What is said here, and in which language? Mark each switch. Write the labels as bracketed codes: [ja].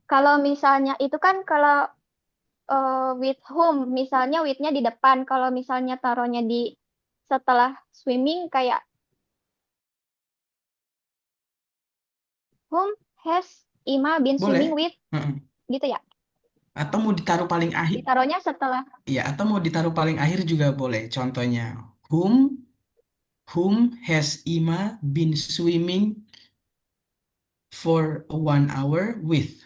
[id] Kalau misalnya itu kan kalau with whom, misalnya with-nya di depan. Kalau misalnya taruhnya di setelah swimming kayak [en] whom has Ima been swimming [id] Boleh. [en] with, Heeh. [id] gitu ya. Atau mau ditaruh paling akhir? Ditaruhnya setelah. Ya, atau mau ditaruh paling akhir juga boleh. [en] Contohnya, whom whom has Ima been swimming for 1 hour with?